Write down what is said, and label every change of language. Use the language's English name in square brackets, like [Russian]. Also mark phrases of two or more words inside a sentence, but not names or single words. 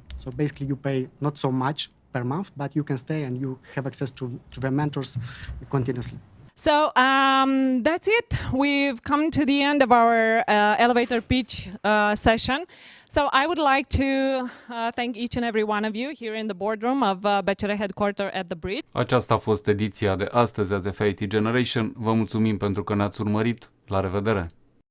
[English] So basically you pay not so much per month, but you can stay and you have access to the mentors continuously. So that's it. We've come to the end of our elevator pitch session. So I would like to thank each and every one of you here in the boardroom of BCR Headquarter at the Bridge. [Romanian] Aceasta a fost ediția de astăzi a The IT Generation. Vă mulțumim pentru că ne-ați urmărit. La revedere!